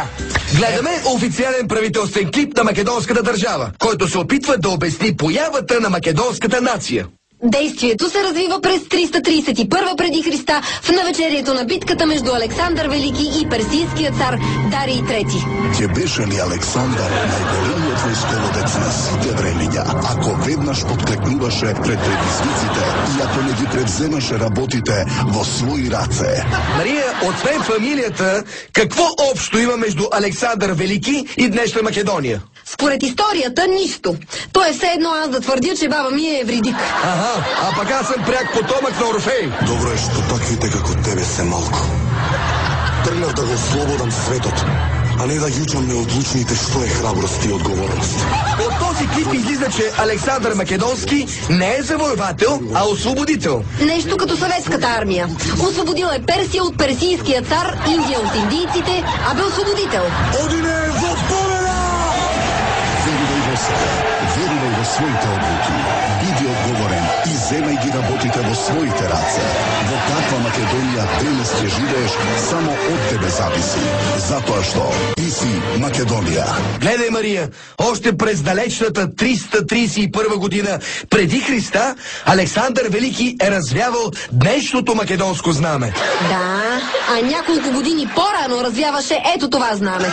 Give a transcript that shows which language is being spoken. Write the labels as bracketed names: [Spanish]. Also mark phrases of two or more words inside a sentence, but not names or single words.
[Bulgarian] Гледаме официален правителствен клип на македонската държава, който се опитва да обясни появата на македонската нация. Действието се развива през 331 преди Христа в навечерието на битката между Александър Велики и персийския цар Дарий III. [Macedonian] Ќе беше ли Александар најголемиот војсководец на сите времиња, ако веднаш подклекнуваше пред предизвиците и ако не ги превземаше работите во своји раце? [Bulgarian] Мария, освен фамилията, какво общо има между Александър Велики и днешна Македония? Според историята нищо. То е все едно аз да твърдя, че баба ми е евридик. А пък аз съм пряк потомък на Орфей. [Macedonian] Добро е што таквите како тебе се малко. Тргнав да го слободам светот, а не да јучам неодлучните што е храброст и отговорност. [Bulgarian] От този клип излиза, че Александър Македонски не е завоевател, а освободител. Нещо като съветската армия. Освободил е Персия от персийския цар, Индия от индийците, а бе освободител. [Macedonian] Одине во победа! Верувај во своите одлуки, биди одговорен и земај ги работите во своите раце. Во каква Македонија денес ќе живееш, само од тебе зависи. Затоа што Ти си Македония. [Bulgarian] Гледай, Мария, още през далечната 331 година преди Христа, Александър Велики е развявал днешното македонско знаме. Да, а няколко години по-рано развяваше ето това знаме.